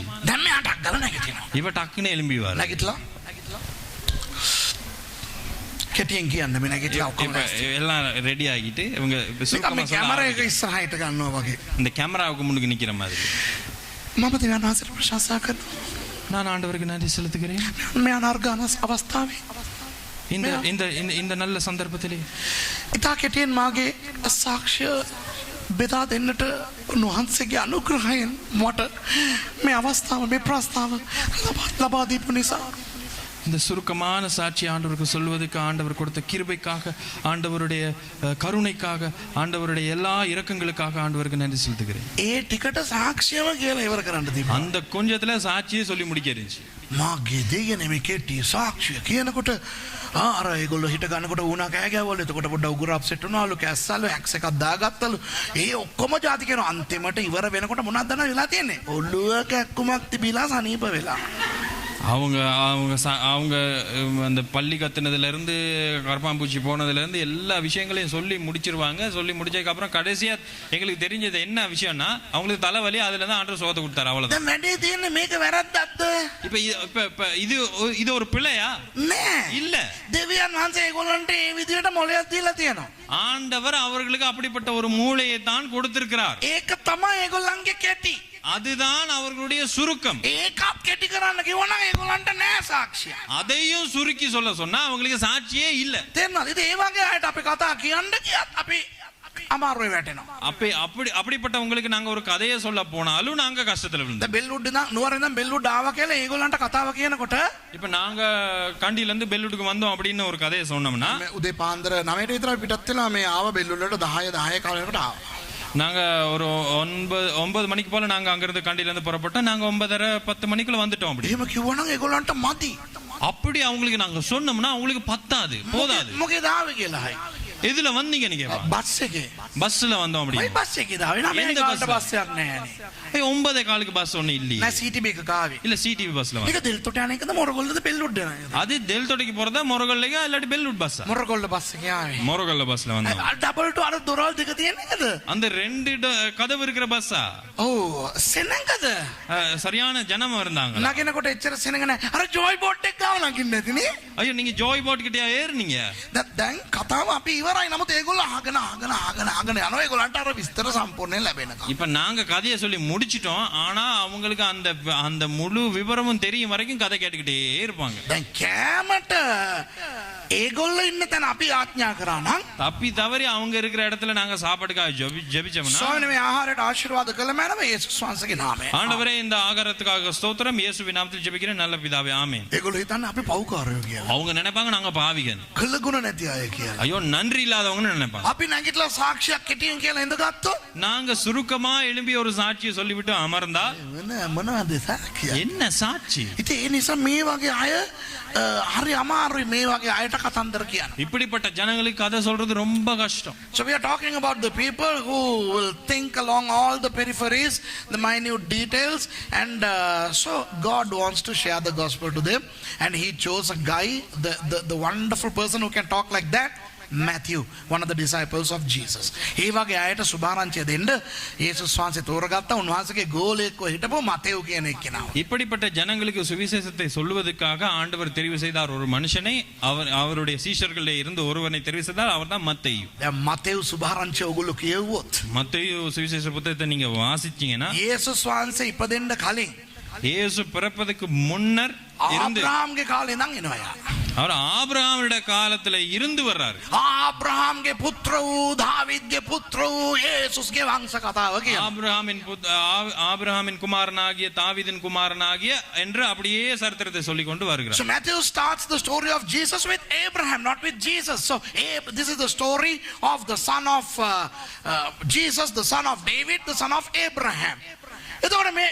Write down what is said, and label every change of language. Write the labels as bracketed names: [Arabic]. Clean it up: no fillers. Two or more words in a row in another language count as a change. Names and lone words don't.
[Sinhala] දැන් මෙයාට අක්කලා නැගිටිනවා. [Tamil] இவ டக்குன்னு எழும்பி வர. [Sinhala] නැගිටලා කෙටියෙන් කියන්න මේ නැගිටලා ඔක්කොම [Tamil] எல்லாம் ரெடி ஆகிட்டு இவங்க சுருக்கமா [Sinhala] මේ කැමරා එක ඉස්සරහට ගන්නවා වගේ. [Tamil] இந்த கேமராவுக்கு முன்னுக்கு நிக்கிற மாதிரி. [Sinhala] මම දෙවියන් වහන්සේට ප්‍රශංසා කරනවා. [Tamil] நான் ஆண்டவருக்கு நன்றி செலுத்துகிறேன். [Sinhala] මේ අනර්ගාන අවස්ථාවේ [Tamil] இந்த இந்த இந்த நல்ல சந்தர்ப்பத்திலே [Sinhala] ඉතා කෙටියෙන් මාගේ සාක්ෂිය බෙදා දෙන්නට උන්වහන්සේගේ අනුග්‍රහයෙන් මට මේ අවස්ථාව මේ ප්‍රස්තාව ලබා දීපු නිසා [Tamil] இந்த சுருக்கமான சாட்சி ஆண்டவருக்கு சொல்வதற்கு ஆண்டவர் கொடுத்த கிருபைக்காக ஆண்டவருடைய கருணைக்காக ஆண்டவருடைய எல்லா இரக்கங்களுக்காக ஆண்டவருக்கு நன்றி செலுத்துகிறேன். [Sinhala] ඒ ටිකට සාක්ෂියම කියලා ඉවර කරන්න තිබුණා. [Tamil] அந்த கொஞ்சத்துல சாட்சியே சொல்லி முடிக்க இருந்துச்சு. [Sinhala] මාගේ දෙයනේ මේ කෙටි සාක්ෂිය කියනකොට අර ඒගොල්ලෝ හිට ගන්නකොට වුණා කෑ ගැවවලු. එතකොට පොඩ්ඩක් උගුර අප්සෙට් වුණාලු, කැස්සල්ලු, හැක්ස් එකක් දාගත්තලු. ඒ ඔක්කොම જાති කරන අන්තිමට ඉවර වෙනකොට මොනවද දන්නවද වෙලා තියෙන්නේ? ඔළුව කැක්කුමක් තිබිලා සනීප වෙලා. [Tamil] அவங்க அந்த பள்ளி கத்துனதுல இருந்து கரப்பாம்பூச்சி போனதுல இருந்து எல்லா விஷயங்களையும் சொல்லி முடிச்சிருவாங்க. சொல்லி முடிச்சதுக்கு அப்புறம் கடைசியா எங்களுக்கு தெரிஞ்சது என்ன விஷயம்னா அவங்களுக்கு தலைவலி, அதுல தான் ஆண்டவர் சோத்தை கொடுத்தாரு. அவ்வளவுதான். [Sinhala] මේක වැරද්දක්ද? [Tamil] இப்ப இது ஒரு பிழையா? [Sinhala] නෑ. [Tamil] இல்ல. [Sinhala] දෙවියන් වහන්සේ ඒගොල්ලන්ට ඒ විදිහට මොලයක් දීලා තියෙනවා. [Tamil] ஆண்டவர் அவர்களுக்கு அப்படிப்பட்ட ஒரு மூளையை தான் கொடுத்திருக்கிறார். [Sinhala] ඒක තමයි ඒගොල්ලන්ගේ කෙටි. [Tamil] அதுதான் அவர்களுடைய சுருக்கம். [Sinhala] ඒකත් කෙටි කරන්න කිව්වනම් ඒගොල්ලන්ට නෑ සාක්ෂිය. [Tamil] அதையும் சுருக்கி சொல்ல சொன்னா அவங்களுக்கு சாட்சியே இல்ல. [Sinhala] තේරෙනවද? ඉතින් ඒ වගේ අයට අපි කතා කියන්න ගියත් අපි අමාරුවේ වැටෙනවා. [Tamil] அப்படிப்பட்டவங்களுக்கு நாங்க ஒரு கதையை சொல்ல போனாலும் நாங்க கஷ்டத்துல விழுந்தோம். [Sinhala] දැන් බෙල්වුඩ් ඉඳන් නුවරින් ඉඳන් බෙල්වුඩ් ආවා කියලා ඒගොල්ලන්ට කතාව කියනකොට [Tamil] இப்ப நாங்க கண்டில இருந்து பெல்லுட்டுக்கு வந்தோம் அப்படின்னு ஒரு கதையை சொன்னோம்னா [Sinhala] උදේ පාන්දර 9ට විතර පිටත් වෙලා මේ ආව බෙල්වුඩ්ලට 10 කාලයකට ආවා. [Tamil] நாங்க ஒரு 9 மணிக்கு போல நாங்க அங்க இருந்து கண்டில இருந்து புறப்பட்டோம். நாங்க 9:30-10 மணிக்குள்ள வந்துட்டோம். அப்படி [Sinhala] එහෙම කිව්වනම් ඒගොල්ලන්ට මදි. [Tamil] அப்படி அவங்களுக்கு நாங்க சொன்னோம்னா அவங்களுக்கு பத்தாது, போதாது. [Sinhala] මොකේද ආවේ කියලා හයි. [Tamil] எதுல வந்தீங்க நீங்க? [Sinhala] බස් එකේ. [Tamil] பஸ்ல வந்தோம். அப்படி [Sinhala] ඔය බස් එකේ දාවේ නෑ. මේ කාලට බස් එකක් නෑනේ. [Tamil] 9:15க்கு பஸ் ஒண்ணு இல்ல. [Sinhala] නෑ CTB එක කාවේ. [Tamil] இல்ல CTB பஸ்ல வந்து. [Sinhala] මේක දෙල්තොට යන එකද මොරගොල්ලද බෙල්වුඩ් යන එකද? [Tamil] அது දෙල්තොටக்கு போறதா මොරගොල්ලේකா இல்லாட்டி பெல்லுட் பஸ்ஸா? [Sinhala] මොරගොල්ල බස් එකේ ආවේ. [Tamil] මොරගොල්ல பஸ்ல வந்தோம். [English] double two [Sinhala] අර දොරවල් දෙක තියෙන එකද? [Tamil] அந்த 2 கதவு இருக்கிற பஸ்ஸா? [Sinhala] ඔව් සෙනඟද? [Tamil] சரியான ஜனம் இருந்தாங்க. [Sinhala] නගිනකොට එච්චර සෙනඟ නෑ. අර ජෝයි බෝට් එක ගාව නගින්න නැතිනේ. [Tamil] ஐயோ நீங்க ஜோய் போட் கிட்டயா ஏறுனீங்க? [Sinhala] දැන් කතාව අපි ඉවරයි. නමුත් ඒගොල්ලෝ අහගෙන යනවා. ඒගොල්ලන්ට අර විස්තර සම්පූර්ණයෙන් ලැබෙනකම්. [Tamil] இப்ப நாங்க கதையை சொல்லி முடிச்சிட்டோம். ஆனா அவங்களுக்கு அந்த முழு விவரமும் தெரியும் வரைக்கும் கதை கேட்டுக்கிட்டே இருப்பாங்க. [Sinhala] දැන් කෑමට ඒගොල්ලෝ ඉන්න තැන අපි ආඥා කරා නම් [Tamil] தப்பி தவறி அவங்க இருக்கிற இடத்துல நாங்க சாப்பாட்டுக்காக ஜெபிச்சோம்னா [Sinhala] ස්වාමීනි මේ ආහාරයට ආශිර්වාද කළ මැනව යේසුස් වහන්සේගේ නාමයෙන්. [Tamil] ஆண்டவரே இந்த ஆகாரத்துக்காக ஸ்தோத்திரம், இயேசுவின் நாமத்தில் ஜெபிக்கிறேன் நல்ல பிதாவே ஆமென். [Sinhala] ඒගොල්ලෝ හිතන්නේ අපි පව්කාරයෝ කියලා. [Tamil] அவங்க நினைப்பாங்க நாங்க பாவிகள், [Sinhala] කළ ගුණ නැති අය කියලා. [Tamil] ஐயோ நன்றி இல்லாதவங்கன்னு நினைப்பாங்க. [Sinhala] අපි නැගිටලා සාක්ෂියක් කෙටියෙන් කියලා ඉඳගත්තොත් [Tamil] நாங்க சுருக்கமா எழும்பி ஒரு சாட்சியை சொல்லிவிட்டு அமர்ந்தா [Sinhala] මොනවද සාක්ෂිය? [Tamil] என்ன சாட்சி? [Sinhala] ඉතින් ඒ නිසා මේ වගේ අය හරි අමාරුයි මේ වගේ අයට කතන්දර කියන්න. [Tamil] இப்படிப்பட்ட ஜனங்களுக்கு கதை சொல்றது ரொம்ப கஷ்டம். [English] So we are talking about the people who will think along all the peripheries, the minute details, and so God wants to share the gospel to them, and he chose a guy, the wonderful person who can talk like that, Matthew, one of the disciples of Jesus. [Sinhala] ඒ වගේ අයට සුභාරංචිය දෙන්න යේසුස් වහන්සේ තෝරගත්ත උන්වහන්සේගේ ගෝලයෙක්ව හිටපු මතේව් කියන එක්කෙනාව. [Tamil] இப்படிப்பட்ட ஜனங்களுக்கு சுவிசேஷத்தை சொல்வதற்காக ஆண்டவர் தெரிவு செய்தார் ஒரு மனுஷனை. அவருடைய சீஷர்களில் இருந்து ஒருவனை தெரிவு செய்தார். அவர்தான் மத்தேயு. [Sinhala] දැන් මතේව් සුභාරංචිය ඔයගොල්ලෝ කියවුවොත් [Tamil] மத்தேயு சுவிசேஷ புத்தகத்தை நீங்க வாசிச்சீங்கன்னா [Sinhala] යේසුස් වහන්සේ ඉපදෙන්න කලින් [Tamil] இயேசு பிறப்பதற்கு முன்னர் இருந்து [Sinhala] ආබ්‍රහාම්ගේ කාලේ ඉඳන් එනවා යා. [Tamil] அவர் ஆபிரகாமுடைய காலத்துல இருந்து வர்றாரு. [Sinhala] ආබ්‍රහාම්ගේ පුත්‍ර වූ දාවිද්ගේ පුත්‍ර වූ යේසුස්ගේ වංශ කතාව කියනවා. [Tamil] ஆபிரகாமின் குமாரனாகிய தாவீதின் குமாரனாகிய என்று அப்படியே சரித்திரத்தை சொல்லிக் கொண்டு வருகிறார். [English] So Matthew starts the story of Jesus with Abraham, not with Jesus. So this is the story of the son of Jesus, the son of David, the son of Abraham.